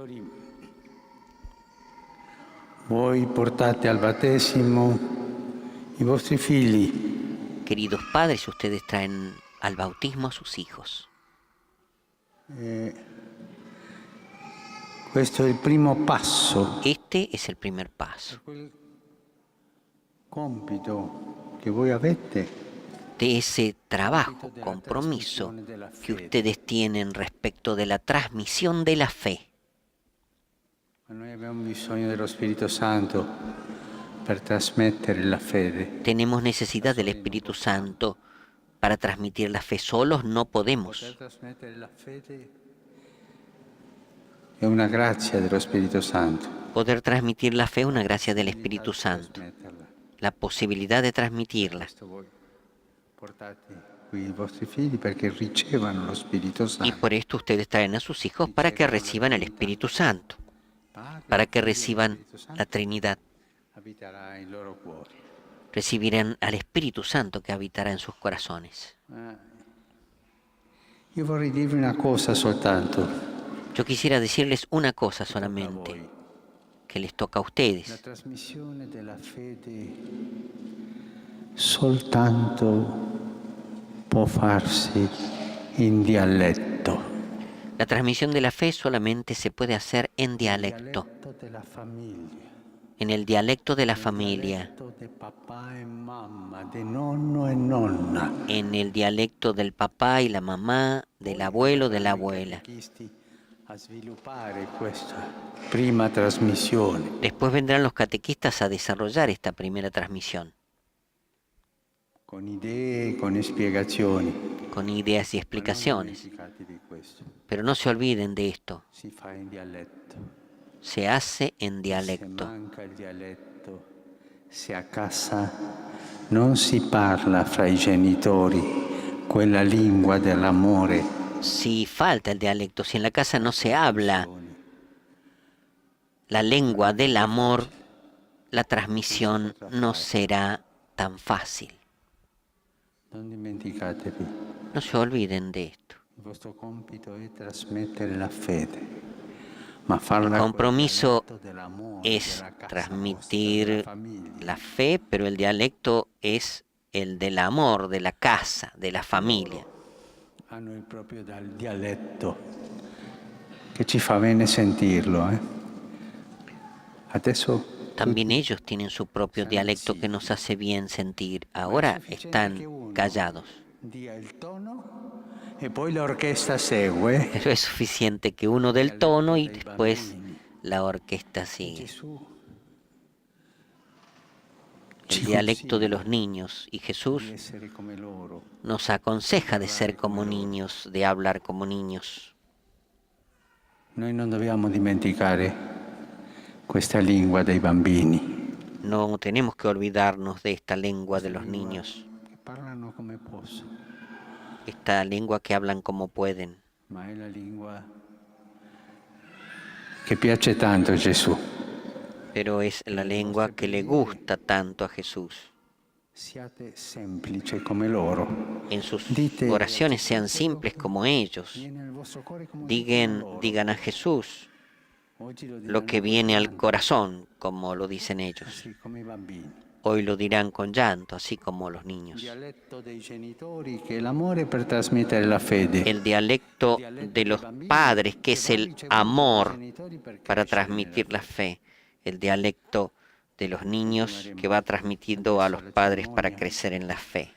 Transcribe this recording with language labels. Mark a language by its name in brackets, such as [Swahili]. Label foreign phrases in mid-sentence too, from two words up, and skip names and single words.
[Italian] Voi portate al battesimo i vostri figli. [Spanish] Queridos padres, ustedes traen al bautismo a sus hijos. [Italian] Questo è il primo passo. [Spanish] Este es el primer paso [Italian] Compito che voi avete [Spanish] de ese trabajo, compromiso que ustedes tienen respecto de la transmisión de la fe. [Italian] Ma noi abbiamo bisogno dello Spirito Santo per trasmettere la fede. [Spanish] Tenemos necesidad del Espíritu Santo para transmitir la fe. Solos no podemos. [Italian] Per trasmettere la fede è una grazia dello Spirito Santo. [Spanish] Poder transmitir la fe es una gracia del Espíritu Santo. La posibilidad de transmitirla. [Italian] Questo voi portate qui i vostri figli perché ricevano lo Spirito [Spanish] Y [Italian] Santo. [Spanish] por esto ustedes traen a sus hijos para que reciban el Espíritu Santo, para que reciban la Trinidad. [Italian] Abiterà i loro cuori. [Spanish] Recibirán al Espíritu Santo que habitará en sus corazones. [Italian] Io vorrei dirvi una cosa soltanto. [Spanish] Yo quisiera decirles una cosa solamente, que les toca a [Italian] La [Spanish] ustedes. [Italian] trasmissione della fede soltanto può farsi in dialetto. [Spanish] La transmisión de la fe solamente se puede hacer en dialecto, [Italian] Della famiglia. [Spanish] en el dialecto de la familia, [Italian] De papà e mamma, di nonno e nonna. [Spanish] en el dialecto del papá y la mamá, del abuelo, de la abuela. [Italian] A sviluppare questa prima trasmissione. [Spanish] Después vendrán los catequistas a desarrollar esta primera transmisión, [Italian] Con idee, con spiegazioni. [Spanish] con ideas y explicaciones. [Italian] Dimenticate di questo. [Spanish] Pero no se olviden de esto, [Italian] Si fa in dialetto. [Spanish] se hace en [Italian] Se [Spanish] dialecto. [Italian] manca il dialetto, se a casa non si parla fra i genitori quella lingua dell'amore, [Spanish] Si falta el dialecto, si en la casa no se habla la lengua del amor, la transmisión no será tan fácil. [Italian] non dimenticatevi, [Spanish] No se olviden de esto. [Italian] il vostro compito è trasmettere la fede, ma farla [Spanish] El compromiso [Italian] col dialetto dell'amore, [Spanish] es [Italian] della casa [Spanish] transmitir [Italian] vostra, della famiglia. [Spanish] la fe, pero el dialecto es el del amor, de la casa, de la familia. [Italian] Hanno il proprio dialetto che ci fa bene sentirlo. Adesso [Spanish] También ellos tienen su propio dialecto que nos hace bien sentir. Ahora están callados. [Italian] Dia il tono e poi l'orchestra segue. [Spanish] Pero es suficiente que uno dé el tono y después la orquesta sigue. El dialecto de los niños. Y Jesús [Italian] Essere come loro. [Spanish] nos aconseja de ser como niños, de hablar como niños. [Italian] Noi non dobbiamo dimenticare questa lingua dei bambini. [Spanish] No tenemos que olvidarnos de esta lengua de los niños, [Italian] Che parlano come possono, [Spanish] esta lengua que hablan como pueden. [Italian] ma è la lingua che piace tanto a Gesù. [Spanish] Pero es la lengua que le gusta tanto a Jesús. [Italian] Siate semplici come loro. [Spanish] En sus oraciones sean simples como ellos. [Italian] Viene nel vostro cuore come [Spanish] Digan a Jesús [Italian] oggi lo [Spanish] lo que viene al corazón, como lo dicen ellos. [Italian] sì, come i bambini. [Spanish] Hoy lo dirán con llanto, así como los niños. [Italian] Dialetto dei genitori che è l'amore per trasmettere la fede. [Spanish] El dialecto de los padres, que es el amor para transmitir la fe. El dialecto de los niños que va transmitiendo a los padres para crecer en la fe.